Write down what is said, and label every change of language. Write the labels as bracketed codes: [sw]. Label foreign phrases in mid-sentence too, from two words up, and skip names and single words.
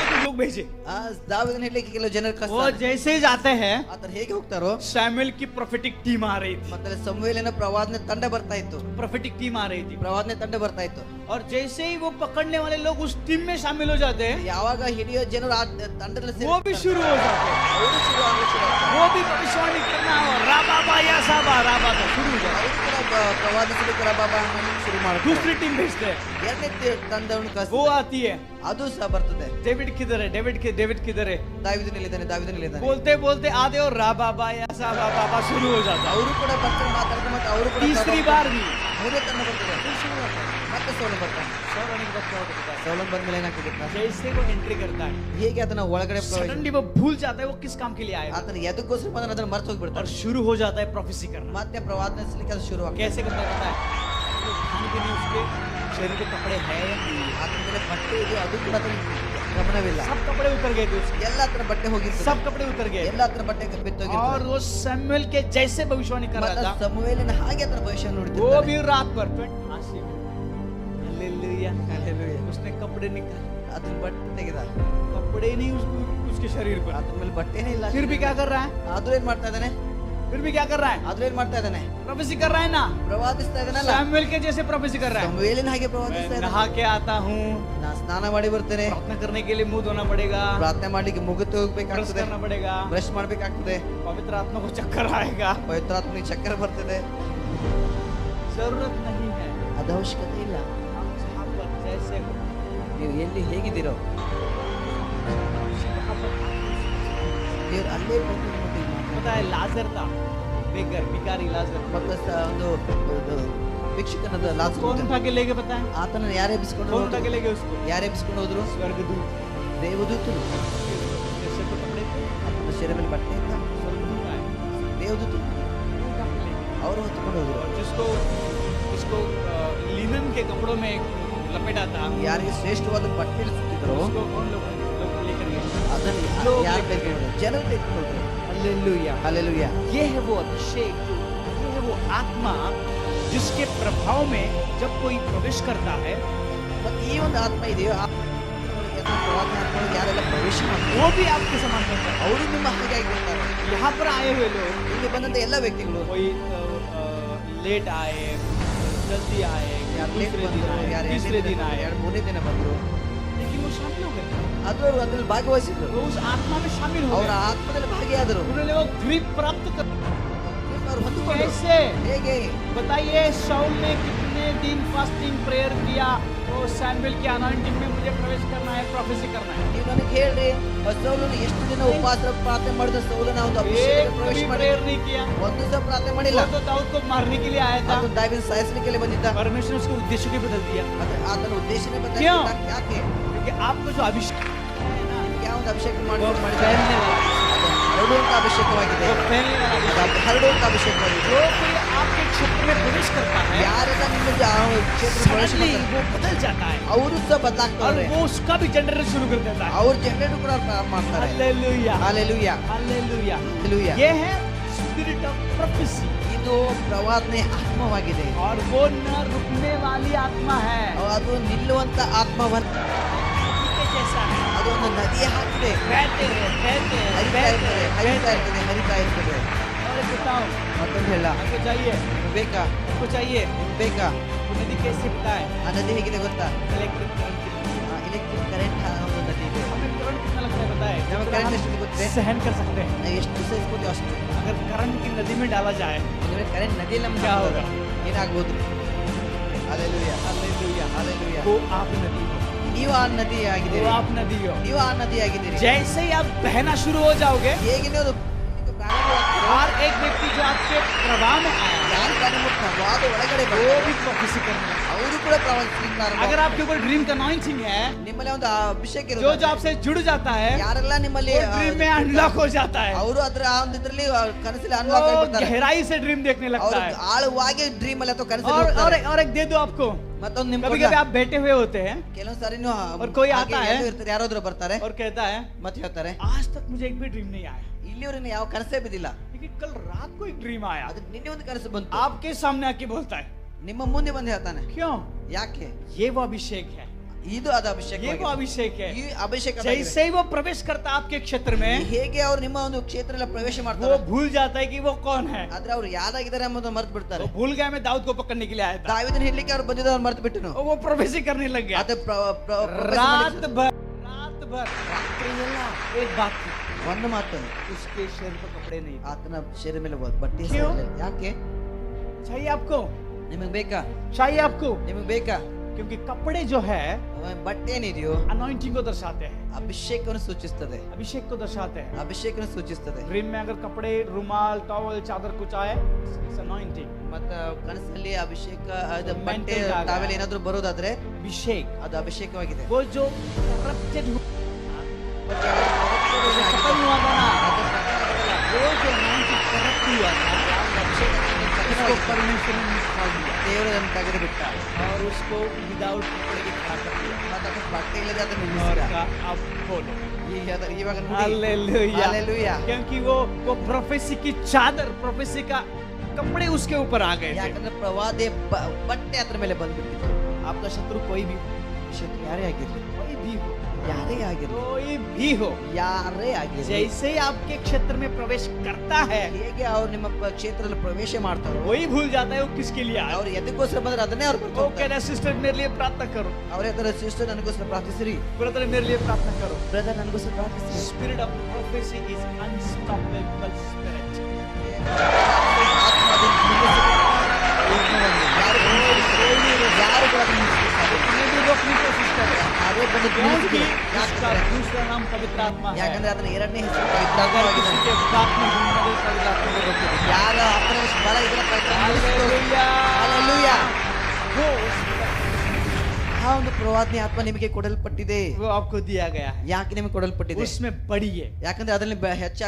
[hi] लोग भेजे। [kn] ದಾವೀದನ ಹೇಳಲಿಕ್ಕೆ ಕೆಲವು ಜನರು [hi] वो [kn] ಕಳಿಸ್ತಾರೆ. [hi] जैसे ही जाते हैं, [kn] ಆತನ ಹೇಗೆ ಹೋಗ್ತಾರೋ [hi] सैमुएल की [en] prophetic team [hi] आ रही थी। [kn] ಮತ್ತೆ ಸಮುವೇಲನ ಪ್ರವಾದನೆ ತಂಡ ಬರ್ತಾ ಇತ್ತು. [en] prophetic team [hi] आ रही थी [kn] ಪ್ರವಾದನೆ ತಂಡ ಬರ್ತಾ ಇತ್ತು. [hi] और जैसे ही वो पकड़ने वाले लोग उस टीम में शामिल हो जाते हैं, [kn] ಯಾವಾಗ ಹಿಡಿಯೋ ಜನರು ಆ ತಂಡದಲ್ಲಿ [hi] वो भी शुरू हो जाते हैं। [kn] ಅವರು ಶುರು ಆಗ್ತಾರೆ. [hi] वो भी भविष्यवाणी करना और राबा या साबा राबा तो शुरू हो जाता है। [kn] ಅವರು ಕೂಡ ಪ್ರವಾದಿಸಲಿಕ್ಕೆ ರಬಾಬ ಅನ್ನೋದಕ್ಕೆ ಶುರು ಮಾಡ್ತಾರೆ. [hi] दूसरी टीम भेजते हैं, [kn] ಎರಡನೇ ತಂಡವನ್ನು [hi] वो [kn] ಕಳಿಸ್ತಾರೆ. [hi] आती है। [kn] ಅದು ಸಹ ಬರ್ತದೆ. [hi] डेविड किधर है, डेविड किधर है, [kn] ದಾವೀದನಲ್ಲಿದ್ದಾನೆ. [hi] बोलते बोलते आधे और राबा या साबा बाबा शुरू हो जाता है। [kn] ಅವರು ಕೂಡ ಬರ್ತಾರೆ, ಮಾತಾಡ್ತಾರೆ. ಮತ್ತೆ ಅವರು ಕೂಡ [hi] तीसरी बार भी [kn] ಮೂರನೇ ತಂಡ ಬರ್ತದೆ. ಮತ್ತೆ ಸೌಲನ್ ಬರ್ತಾನೆ. ಸೌಲನ್ ಬಂದ್ಮೇಲೆ ಏನಾಗ್ತದೆ ಗೊತ್ತಾ? [hi] जैसे वो एंट्री करता है, [kn] ಹೇಗೆ ಅದನ್ನ ಒಳಗಡೆ [hi] सडनली वो भूल जाता है वो किस काम के लिए आया है, [kn] ಆತನ ಎದಕ್ಕೋಸ್ಕರ ಬಂದ ಅದನ್ನ ಮರ್ತು [hi] और [kn] ಹೋಗ್ಬಿಡ್ತಾರೆ. [hi] शुरू हो जाता है प्रोफेसी करना। [kn] ಮತ್ತೆ ಪ್ರವಾದನಿಸಲಿಕ್ಕೆ ಅದು ಶುರು ಆಗ್ತದೆ. [hi] कैसे करता है पता है? वो खाने के लिए उसके शरीर पे कपड़े है या नहीं है? [kn] ಆತನ ಮೇಲೆ ಬಟ್ಟೆ ಇದೆಯೋ ಅದು ಕೂಡ ಅದನ್ನ ಗಮನವಿಲ್ಲ. [hi] सब कपड़े उतर गए थे उसके, [kn] ಎಲ್ಲ ಹತ್ರ ಬಟ್ಟೆ ಹೋಗಿರ್ತದೆ. [hi] सब कपड़े उतर गए, [kn] ಎಲ್ಲ ಹತ್ರ ಬಟ್ಟೆ [hi] और [kn] ಬಿತ್ತೋಗಿರ್ತದೆ. [hi] वो सैमुएल के जैसे भविष्यवाणी कर [kn] ಮತ್ತೆ [hi] रहा था, [kn] ಸಮುವೇಲನ ಹಾಗೆ ಅದರ ಭವಿಷ್ಯ [hi] वो [kn] ನುಡಿದಿದ್ದಾನೆ. [hi] भी रात भर हालेलुया, हालेलुया. उसने कपड़े निकाले, [kn] ಅದನ್ನ ಬಟ್ಟೆ ತೆಗೆದ. [hi] कपड़े नहीं उसके शरीर पर, [kn] ಅದ್ರ ಮೇಲೆ ಬಟ್ಟೆನೇ ಇಲ್ಲ. [hi] फिर भी क्या कर रहा है, [kn] ಆದ್ರೂ ಏನ್ ಮಾಡ್ತಾ ಇದ್ದಾನೆ? [hi] फिर भी क्या कर रहा है, [kn] ಆದ್ರೂ ಏನ್ ಮಾಡ್ತಾ ಇದ್ದಾನೆ? [hi] प्रोफेसी कर रहा है ना, [kn] ಪ್ರವಾದಿಸ್ತಾ ಇದ್ದಾನಲ್ಲ. [hi] सैमुएल के जैसे प्रोफेसी कर रहा है। [kn] ಸಮುವೇಲನ ಹಾಗೆ [hi] मैं [kn] ಪ್ರವಾದಿಸ್ತಾ ಇದ್ದಾನೆ. [hi] नहा के आता हूँ, [kn] ನಾ ಸ್ನಾನ ಮಾಡಿ ಬರ್ತೇನೆ. [hi] प्रार्थना करने के लिए मुंह धोना पड़ेगा, [kn] ಪ್ರಾರ್ಥನೆ ಮಾಡ್ಲಿಕ್ಕೆ ಮುಗಿತು [hi] ब्रश [kn] ಹೋಗ್ಬೇಕಾಗ್ತದೆ. [hi] करना पड़ेगा, [kn] ಬ್ರಷ್ ಮಾಡ್ಬೇಕಾಗ್ತದೆ. [hi] पवित्र आत्मा को चक्कर आएगा, [kn] ಪವಿತ್ರಾತ್ಮನಿಗೆ ಚಕ್ಕರ ಬರ್ತದೆ. [hi] जरूरत नहीं है। [kn] ಅದು ಅವಶ್ಯಕತೆ ಇಲ್ಲ. [hi] आप जहाँ पर जैसे हो, [kn] ನೀವು ಎಲ್ಲಿ ಹೇಗಿದ್ದೀರೋ [hi] वहाँ पर [kn] ದೇವ್ರು ಅಲ್ಲೇ ಬಂದು ನಿಮ್ಮೊಟ್ಟಿಗೆ ಮಾತಾಡ್ತಾನೆ. [hi] पता है लाजर था, बेगर भिखारी लाजर, [kn] ಮತ್ತೆ ಒಂದು ಭಿಕ್ಷುಕನದ ಲಾಜರ್ [hi] कौन उठा के लेके पता है, [kn] ಆತನ ಯಾರೇ ಎಬ್ಬಿಸ್ಕೊಂಡು [hi] कौन उठा के [kn] ಹೋದ್ರು? [hi] लेके उसको, [kn] ಯಾರೇ ಎಬ್ಬಿಸ್ಕೊಂಡು ಹೋದ್ರು? [hi] स्वर्गदूत, [kn] ದೇವದೂತರು. [hi] जैसे तो कपड़े थे, [kn] ಆತನ ಶಿರ ಮೇಲೆ ಬಟ್ಟೆ ಇತ್ತ. [hi] स्वर्गदूत आए, [kn] ದೇವದೂತರು [hi] उठा के लेके, [kn] ಅವರು ಹೊತ್ಕೊಂಡು ಹೋದ್ರು. [hi] और जिसको लिनन के कपड़ों में लपेटा था, [kn] ಯಾರಿಗೆ ಶ್ರೇಷ್ಠವಾದ ಬಟ್ಟೆ ಸುತ್ತಿದ್ರು [hi] उसको कौन लोग लेकर गए, [kn] ಅದನ್ನು ಯಾರು ತೆಗೆದುಕೊಂಡ್ರು? ಜನರು ತೆಗೆದುಕೊಂಡ್ರು. [hi] हालेलुया। [kn] ಹಾಲೆಲೂಯಾ. [hi] ये है वो अभिषेक, ये है वो आत्मा जिसके प्रभाव में जब कोई प्रवेश करता है, [kn] ಮತ್ತೆ ಈ ಒಂದು ಆತ್ಮ ಇದೆಯೋ ಆ ಪ್ರವಾದನೆ ಆತ್ಮಗಳು ಯಾರೆಲ್ಲ ಪ್ರವೇಶ ಮಾಡ್ತಾರೆ [hi] वो भी आपके समान करता है। [kn] ಅವರು ನಿಮ್ಮ ಹಾಗೆ ಆಗಿರ್ತಾರೆ. [hi] यहाँ पर आए हुए लोग, [kn] ಇಲ್ಲಿ ಬಂದಂತ ಎಲ್ಲ ವ್ಯಕ್ತಿಗಳು [hi] कोई लेट आए, जल्दी आए, [kn] ಯಾರು ಲೇಟ್ [hi] दूसरे दिन [kn] ಬಂದ್ರು, [hi] आए, [kn] ಯಾರು [hi] तीसरे दिन आए, [kn] ಎರಡು ಮೂರನೇ ದಿನ ಬಂದ್ರು. [hi] लेकिन वो शामिल हो गए, [kn] ಅದು ಅದ್ರಲ್ಲಿ ಭಾಗವಹಿಸಿದ್ರು. [hi] वो उस आत्मा में शामिल हो [kn] ಅವರ [hi] गए, [kn] ಆತ್ಮದಲ್ಲಿ ಭಾಗಿಯಾದರು. [hi] उन्होंने वो ग्रिप प्राप्त कर। [kn] ಅವರು ಹೊಂದಿಕೊಂಡ್ರು. [hi] कैसे [kn] ಹೇಗೆ? [hi] बताइए, शाऊल ने कितने दिन [en] fasting prayer [hi] किया, वो सैमुएल की अनॉइंटिंग में मुझे प्रवेश करना है, प्रोफेसी करना है, [kn] ನೀವು ನನಗೆ ಹೇಳ್ರಿ, ಸೌಲನು ಎಷ್ಟು ದಿನ ಉಪವಾಸ ಪ್ರಾರ್ಥನೆ ಮಾಡಿದ? ಸೌಲನ ಒಂದು [hi] एक [kn] ಅಭಿಷೇಕಕ್ಕೆ ಪ್ರವೇಶ [hi] भी [kn] ಮಾಡಿ [hi] प्रेयर नहीं किया, [kn] ಒಂದು ಸಹ ಪ್ರಾರ್ಥನೆ ಮಾಡಿಲ್ಲ. [hi] वो तो दाऊद को मारने के लिए आया था, [kn] ಅದು ದಾವೀದನ ಸಾಯಿಸಲಿಕ್ಕೆ ಬಂದಿದ್ದ. [hi] परमेश्वर ने उसके उद्देश्य को बदल दिया, [kn] ಆದ್ರೆ ಆತನ ಉದ್ದೇಶನೇ [hi] ಕ್ಯೋ? [kn] ಬದಲಾಯಿಸಿದ. ಯಾಕೆ? [hi] क्योंकि आपको जो अभिषेक है ना, [kn] ಯಾವ ಒಂದು ಅಭಿಷೇಕ [hi] वो [kn] ಮಾಡಿದ? [hi] फैलने वाला है, [kn] ಹರಡುವಂತ ಅಭಿಷೇಕವಾಗಿದೆ. [hi] वो फैलने वाला है। [kn] ಅದು ಹರಡುವಂತ ಅಭಿಷೇಕವಾಗಿದೆ. [hi] जो कोई आपके क्षेत्र में प्रवेश करता है, [kn] ಯಾರೆಲ್ಲ ನಿಮ್ಮ ಕ್ಷೇತ್ರ ಪ್ರವೇಶ [hi] सडनली [kn] ಮಾಡ್ತಾರೆ, [hi] वो बदल जाता है, [kn] ಅವರು ಸಹ [hi] और [kn] ಬದಲಾಗ್ತಾರೆ. [hi] वो उसका भी जनरेट शुरू कर देता है। [kn] ಅವ್ರ ಜನರೇಟ್ ಕೂಡ ಪ್ರಾರಂಭ ಮಾಡ್ತಾರೆ. [hi] हालेलुया, [kn] ಹಾಲೆಲೂಯಾ. [hi] हालेलुया। [kn] ಹಾಲೆಲೂಯಾ. [hi] ये है [en] spirit of prophecy, [kn] ಇದು ಪ್ರವಾದನೆ ಆತ್ಮವಾಗಿದೆ. [hi] और वो न रुकने वाली आत्मा है, [kn] ಅದು ನಿಲ್ಲುವಂತ ಆತ್ಮವಲ್ಲ. [hi] नदी के जैसा है, [kn] ಅದು ಒಂದು ನದಿಯ ಹಾಕಿದೆ. [hi] बहते हैं, बहते हैं, [kn] ಹರಿತಾ [hi] बहते [kn] ಇರ್ತದೆ, [hi] हैं, [kn] ಹರಿತಾ [hi] बहते [kn] ಇರ್ತದೆ, ಹರಿತಾ ಇರ್ತದೆ. [hi] हैं। और एक बताओ, [kn] ಮತ್ತೊಂದು ಹೇಳ, [hi] आपको चाहिए, [kn] ನಿಮ್ಗೆ ಬೇಕಾ? [hi] आपको चाहिए, [kn] ನಿಮ್ಗೆ ಬೇಕಾ? [hi] वो नदी कैसे पता है, [kn] ಆ ನದಿ ಹೇಗಿದೆ ಗೊತ್ತಾ? [en] electric current. electric current [kn] ಒಂದು ನದಿ ಇದೆ. [hi] हमें करंट कितना लगता है पता है, हमें जितना करंट हम [kn] ಎಷ್ಟು ಗೊತ್ತಿದೆ? [hi] सहन कर सकते हैं। [kn] ನಾವು ಎಷ್ಟು ಸಹಿಸ್ಬೋದು ಅಷ್ಟು. [hi] अगर करंट की नदी में डाला जाए, [kn] ಅಂದ್ರೆ ಕರೆಂಟ್ ನದಿಯಲ್ಲಿ ನಮ್ಗೆ [hi] क्या [kn] ಹಾಕಿದಾಗ [hi] होगा? [kn] ಏನಾಗ್ಬೋದು? ಹಾಲೆಲೂಯಾ. [hi] हालेलुया, [kn] ಹಾಲೆಲೂಯಾ. [hi] वो आप नदी हो, [kn] ನೀವು ಆ ನದಿ [hi] वो [kn] ಆಗಿದ್ದೀರಿ. [hi] आप नदी हो। [kn] ನೀವು ಆ ನದಿ ಆಗಿದ್ದೀರಿ. [hi] जैसे ही आप बहना शुरू हो जाओगे, [kn] ಹೇಗೆ ನೀವು ಪ್ರಾರಂಭವಾಗ್ತೀರೋ, [hi] हर एक व्यक्ति जो आपके प्रभाव में आया, [kn] ಯಾರು ನಿಮ್ಮ ಪ್ರವಾದ ಒಳಗಡೆ [hi] वो [kn] ಬರ್ತಾರೆ, [hi] भी प्रोफेसी करने लगे। [kn] ಅವರು ಕೂಡ ಪ್ರವಾದಿಸಲಿಕ್ಕೆ ಪ್ರಾರಂಭ [hi] अगर आपके ऊपर ड्रीम का अनॉइंटिंग है, [kn] ನಿಮ್ಮಲ್ಲಿ ಒಂದು ಅಭಿಷೇಕ [hi] जो [kn] ಇರೋದು, [hi] आपसे जुड़ जाता है, [kn] ಯಾರೆಲ್ಲ ನಿಮ್ಮಲ್ಲಿ [hi] वो ड्रीम में अनलॉक हो जाता है, [kn] ಅವರು ಅದರ ಆ ಒಂದು ಇದ್ರಲ್ಲಿ ಕನಸಲ್ಲಿ ಅನ್ಲಾಕ್ [hi] वो [kn] ಆಗಿರ್ತಾರೆ. [hi] गहराई से ड्रीम देखने लगता [kn] ಅವರು [hi] है। [kn] ಆಳವಾಗಿ ಡ್ರೀಮ್ ಅಲ್ಲಿ ಅಥವಾ ಕನಸಲ್ಲಿ [hi] और [kn] ಹೋಗ್ತಾರೆ. [hi] और एक दे दो आपको, [kn] ಮತ್ತೊಂದು ನಿಮ್ [hi] कभी कभी आप बैठे हुए होते हैं [kn] ಕೆಲವೊಂದು ಸಾರಿ ನೀವು [hi] और कोई [kn] ಹಾಗೆ [hi] आता है [kn] ಎಲ್ಲೋ ಇರ್ತಾರೆ, ಯಾರಾದ್ರೂ ಬರ್ತಾರೆ [hi] और कहता है, [kn] ಮತ್ತೆ ಹೇಳ್ತಾರೆ, [hi] आज तक मुझे एक भी ड्रीम नहीं आया, [kn] ಇಲ್ಲಿವರೆಗೆ ಯಾವ ಕನಸೇ ಬಿದ್ದಿಲ್ಲ, [hi] लेकिन कल रात को एक ड्रीम आया। [kn] ಅದು ನಿನ್ನೆ ಒಂದು ಕನಸು ಬಂತು. [hi] आपके सामने आके बोलता है, [kn] ನಿಮ್ಮ ಮುಂದೆ ಬಂದು ಹೇಳ್ತಾನೆ. [hi] क्यों? [kn] ಯಾಕೆ? [hi] ये वो अभिषेक है, [kn] ಇದು ಅದು ಅಭಿಷೇಕ [hi] ये वो अभिषेक है। [kn] ಈ ಅಭಿಷೇಕ [hi] जैसे ही वो प्रवेश करता है आपके क्षेत्र में, [kn] ಹೇಗೆ ಅವ್ರು ನಿಮ್ಮ ಒಂದು ಕ್ಷೇತ್ರದಲ್ಲಿ ಪ್ರವೇಶ [hi] वो [kn] ಮಾಡ್ತಾರೆ [hi] भूल जाता है कि वो कौन है। [kn] ಆದ್ರೆ ಅವ್ರು ಯಾರಾಗಿದ್ದಾರೆ ಅನ್ನೋದು ಮರ್ತು ಬಿಡ್ತಾರೆ [hi] वो भूल गया मैं दाऊद को पकड़ने के लिए आया था, [kn] ದಾವೀದನ ಹಿಡ್ಲಿಕ್ಕೆ ಅವ್ರು ಬಂದಿದ್ದು ಅವ್ರು ಮರ್ತು ಬಿಟ್ಟನು [hi] वो प्रोफेसी करने लग गया। [kn] ಅದು [hi] रात भर [kn] ರಾತ್ರಿ ಎಲ್ಲ [hi] एक बात थी, [kn] ಒಂದು ಮಾತು [hi] उसके शरीर पर कपड़े नहीं थे। [kn] ಆತನ ಶರೀರ ಮೇಲೆ ಬಟ್ಟೆ [hi] ಕ್ಯೂ? [kn] ಇರ್ಲಿಲ್ಲ. ಯಾಕೆ [hi] चाहिए आपको, [kn] ನಿಮಗೆ ಬೇಕಾ [hi] चाहिए आपको, [kn] ನಿಮಗೆ ಬೇಕಾ [hi] क्योंकि कपड़े जो है [kn] ಬಟ್ಟೆ ಏನಿದೆಯೋ [hi] अनॉइंटिंग को दर्शाते हैं, [kn] ಅಭಿಷೇಕವನ್ನು ಸೂಚಿಸ್ತದೆ [hi] अभिषेक को दर्शाते हैं। [kn] ಅಭಿಷೇಕವನ್ನು ಸೂಚಿಸ್ತದೆ [hi] ड्रीम में अगर कपड़े, रुमाल, टॉवल, चादर कुछ आए, [en] it's anointing. [kn] ಮತ್ತ ಕನಸಲ್ಲಿ ಅಭಿಷೇಕ ಅದು [en] Mental [kn] ಬಟ್ಟೆ ಜಾಗ. ತಾವೆಲ್ಲ ಏನಾದ್ರೂ ಬರೋದಾದ್ರೆ [hi] अभिषेक [kn] ಅದು ಅಭಿಷೇಕವಾಗಿದೆ [hi] वो जो corrupted हुआ [kn] ಮತ್ತೆ ಯಾರು [hi] जो खत्म हुआ था ना, [kn] ಅದು ಪತನ [hi] वो जो [en] anointing corrupt [hi] हुआ था, [kn] ಅಭಿಷೇಕ [hi] उसको परमेश्वर ने निकाल दिया [kn] ದೇವರು ಅದನ್ನು ತೆಗೆದು ಬಿಟ್ಟ [hi] और उसको विदाउट कपड़े के खड़ा कर दिया [kn] ಮತ್ತೆ ಅದಕ್ಕೆ ಬಟ್ಟೆ ಇಲ್ಲದೆ ಅದನ್ನು [hi] और [kn] ನಿಲ್ಲಿಸಿದ [hi] कहा, अब बोलो [kn] ಇವಾಗ ನುಡಿ. [hi] हालेलुया, हालेलुया। क्योंकि वो प्रोफेसी की चादर, प्रोफेसी का कपड़े उसके ऊपर आ गए थे। [kn] ಯಾಕಂದ್ರೆ ಪ್ರವಾದಿ ಬಟ್ಟೆ ಅದ್ರ ಮೇಲೆ ಬಂದ್ಬಿಟ್ಟಿತ್ತು [hi] आपका शत्रु कोई भी, [kn] ಶತ್ರು ಯಾರೇ ಆಗಿರ್ಲಿ [hi] कोई भी हो, [kn] ಯಾರೇ ಆಗಿರ್ಲಿ [hi] कोई भी हो, [kn] ಯಾರೇ ಆಗಿರ್ಲಿ [hi] जैसे ही आपके क्षेत्र में प्रवेश करता है, [kn] ಹೇಗೆ ಅವ್ರು ನಿಮ್ಮ ಕ್ಷೇತ್ರದಲ್ಲಿ ಪ್ರವೇಶ ಮಾಡ್ತಾರೋ [hi] वही भूल जाता है वो किसके लिए आया। [kn] ಅವ್ರು ಎದಕ್ಕೋಸ್ಕರ ಬಂದ್ರೆ ಅದನ್ನೇ ಅವ್ರು [hi] वो कहता है सिस्टर मेरे लिए प्रार्थना करो, [kn] ಅವ್ರ ಹತ್ರ ಸಿಸ್ಟರ್ ನನಗೋಸ್ಕರ ಪ್ರಾರ್ಥಿಸಿರಿ [hi] ब्रदर मेरे लिए प्रार्थना करो। [kn] ಬ್ರದರ್ ನನಗೋಸ್ಕರ ಪ್ರಾರ್ಥಿಸಿರಿ [en] Spirit of prophecy is unstoppable spirit. [kn] ಯಾರು ಕೂಡ ಅದನ್ನ ನಿಲ್ಲಿಸಲಿಕ್ಕಾಗಲ್ಲ. [hi] तुम्हें भी रोकने की कोशिश कर रहे हैं, [kn] ಯಾರೇ ಬಂದು [hi] क्योंकि [kn] ನಿಲ್ಲಿಸಿದ್ರು. [hi] उसका [kn] ಯಾಕಂದ್ರೆ [hi] दूसरा नाम पवित्र आत्मा है। [kn] ಯಾಕಂದ್ರೆ ಅದನ್ನ ಎರಡನೇ ಹೆಸರು [hi] अगर [kn] ಪವಿತ್ರಾತ್ಮವಾಗಿದೆ. [hi] किसी के बात में हिम्मत है, पवित्र आत्मा को रोके देगा। [kn] ಯಾರ ಆತ್ಮನ ಬಲ ಇದರ ಪ್ರಯತ್ನ ನಿಲ್ಲಿಸಿತು. [hi] हालेलुया। [kn] ಹಾಲೆಲೂಯಾ. [hi] वो [kn] ಆ ಒಂದು ಪ್ರವಾದಿ ಆತ್ಮ ನಿಮಗೆ ಕೊಡಲ್ಪಟ್ಟಿದೆ [hi] वो आपको दिया गया है, [kn] ಯಾಕೆ ನಿಮಗೆ ಕೊಡಲ್ಪಟ್ಟಿದೆ [hi] उसमें बढ़िए, [kn] ಯಾಕಂದ್ರೆ ಅದರಲ್ಲಿ ಹೆಚ್ಚಾಗಬೇಕೆಂಬ